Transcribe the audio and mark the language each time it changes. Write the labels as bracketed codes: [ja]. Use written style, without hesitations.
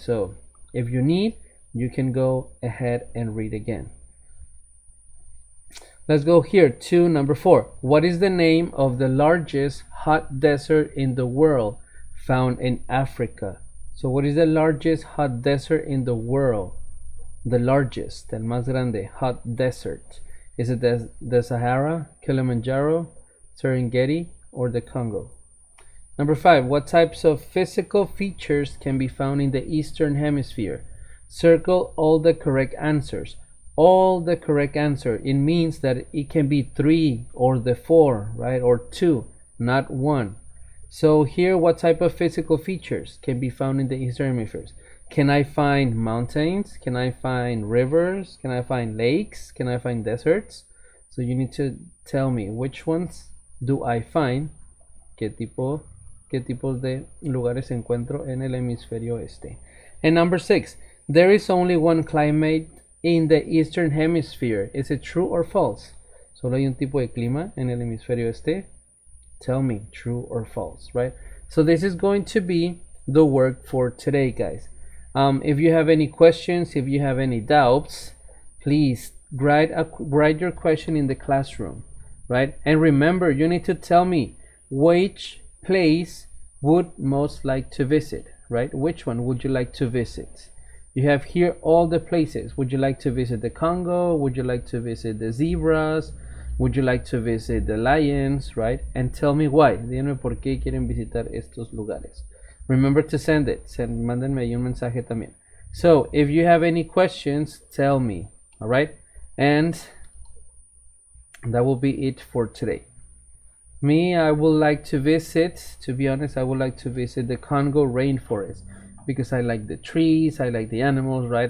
[en] So if you need, you can go ahead and read again. Let's go here to number 4. What is the name of the largest hot desert in the world found in Africa? So what is the largest hot desert in the world? The largest, [es] el más grande, [en] hot desert. Is it the Sahara, Kilimanjaro, Serengeti, or the Congo? Number 5, what types of physical features can be found in the Eastern Hemisphere? Circle all the correct answers. All the correct answer, it means that it can be 3 or the 4, right? Or 2, not 1. So here, what type of physical features can be found in the Eastern Hemisphere? Can I find mountains? Can I find rivers? Can I find lakes? Can I find deserts? So you need to tell me, which ones do I find? [es] ¿Qué tipos de lugares encuentro en el hemisferio este? [en] And number 6, there is only one climate in the Eastern Hemisphere. Is it true or false? [es] Solo hay un tipo de clima en el hemisferio este. [en] Tell me, true or false, right? So this is going to be the work for today, guys. If you have any questions, if you have any doubts, please write your question in the classroom, right? And remember, you need to tell me which place would most like to visit, right? Which one would you like to visit? You have here all the places. Would you like to visit the Congo? Would you like to visit the zebras? Would you like to visit the lions, right? And tell me why. [es] Díganme por qué quieren visitar estos lugares. [en] Remember to send it. [es] Mándenme ahí un mensaje también. [en] So if you have any questions, tell me, all right? And that will be it for today. Me, I would like to visit, to be honest, I would like to visit the Congo rainforest because I like the trees, I like the animals, right?